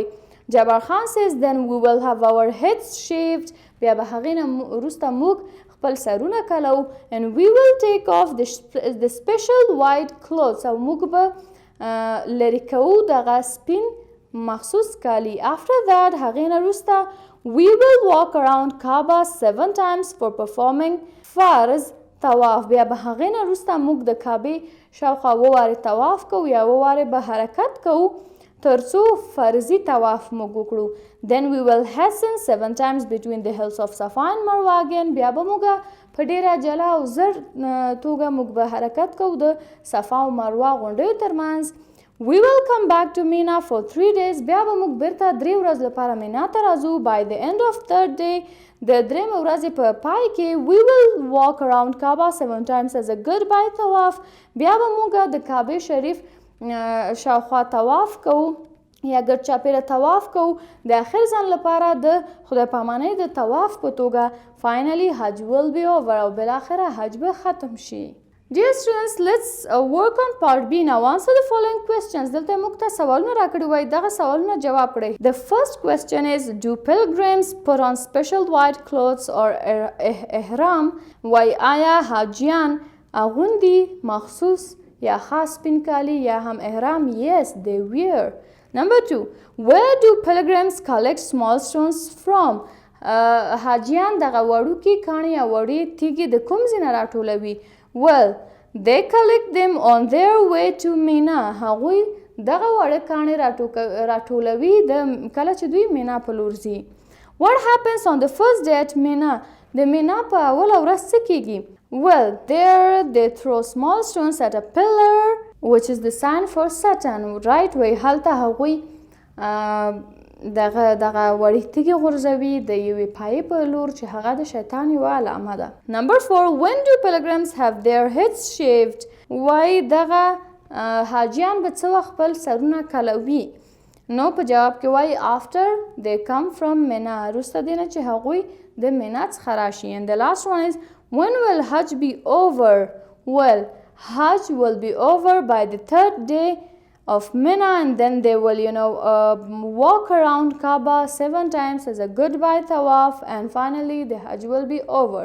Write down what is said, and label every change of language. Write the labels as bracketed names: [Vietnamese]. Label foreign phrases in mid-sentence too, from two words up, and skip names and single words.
[English] جبار خان says, then we will have our heads shaved. [Pashto] بیا به هغې نه وروسته موږ خپل سرونه کلو. [English] And we will take off the special white clothes. [Pashto] او موږ به لرې کوو دغه سپین مخصوص کالي. [English] After that [Pashto] هغې نه وروسته [English] we will walk around Kaaba 7 times for performing [Pashto] فرض طواف. بیا به هغې نه وروسته موږ د کعبې شاوخوا 2 وارې طواف کوو یا 2 وارې به حرکت کوو تر څو فرضي طواف موږ وکړو. [English] Then we will hasten 7 times between the hills of Safa and Marwa again. [Pashto] بیا به موږ په ډیره جلا او زر توګه موږ به حرکت کوو د صفا او مروه غونډیو ترمنځ. [English] We will come back to Mina for 3 days. [Pashto] بیا به موږ بیرته 3 ورځې لپاره مینا ته راځو. [English] By the end of 3rd day, [Pashto] د 3مې ورځې په پای کې [English] we will walk around Kaaba 7 times as a goodbye [Pashto] طواف. بیا به موږ د کعبې شریف شاوخوا طواف کوو یا ګرد چاپیره طواف کوو د اخر ځان لپاره د خدای پامانۍ د طواف په توګه. [English] Finally, Hajj will be over. [Pashto] او بالاخره حج به ختم شي. [English] Dear students, let's work on part B. Now answer the following questions. [Pashto] دلته موږ ته سوالونه راکړي وای، دغه سوالونه جواب کړئ. [English] The first question is, do pilgrims put on special white clothes or ihram? [Pashto] وای آیا حاجیان اغوندي مخصوص یا خاص سپین کالی یا هم احرام؟ [English] Yes, they wear. Number 2, where do pilgrims collect small stones from? [Pashto] حاجیان دغه وړوکي کاڼي یا وړې تیږې د کوم ځای نه راټولوي؟ [English] Well, they collect them on their way to Mina. [Pashto] هغوی دغه وړه کاڼي راټولوي کله چې دوی مینا په لور ځي. [English] What happens on the first day at Mina? [Pashto] د مینا په اوله ورځ څه کیږي؟ [English] Well, there they throw small stones at a pillar, which is the sign for Satan. Right? [Pashto] وای هلته هغوی دغه وړې تیږې غورځوي د یوې پایې په لور چې هغه د شیطان یوه علامه ده. [English] Number 4, when do pilgrims have their heads shaved? [Pashto] وای دغه حاجیان به څه وخت خپل سرونه کلوي؟ نو په جواب کې وای [English] after they come from Mina. [Pashto] وروسته دې نه چې هغوی د مینا څخه راشي. [English] And the last one is, when will Hajj be over? Well, Hajj will be over by the 3rd day of Mina, and then they will walk around Kaaba 7 times as a goodbye tawaf, and finally the Hajj will be over.